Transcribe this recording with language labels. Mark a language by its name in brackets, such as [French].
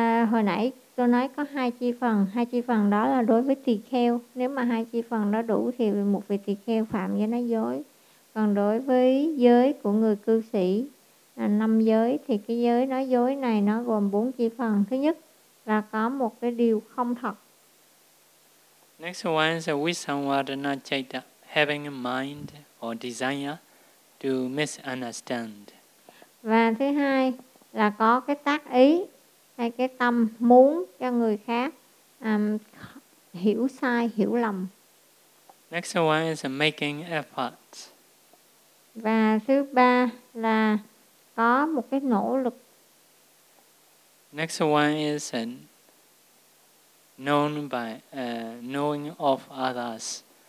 [Vietnamese] Hồi nãy tôi nói có hai chi phần đó là đối với tỳ kheo. Nếu mà hai chi phần đó đủ thì một vị tỳ kheo phạm giới nói dối. Còn đối với giới của người cư sĩ, năm giới, thì cái giới nói dối này nó gồm bốn chi phần. Thứ nhất là có một cái điều không thật. [English] Next one is visamvadana citta, having a mind or desire to misunderstand. [Vietnamese] Và thứ hai là có cái tác ý hay cái tâm muốn cho người khác hiểu sai, hiểu lầm. [English] Next one is making effort. [Vietnamese] Và thứ ba là có một cái nỗ lực. [English] Next one is knowing of others.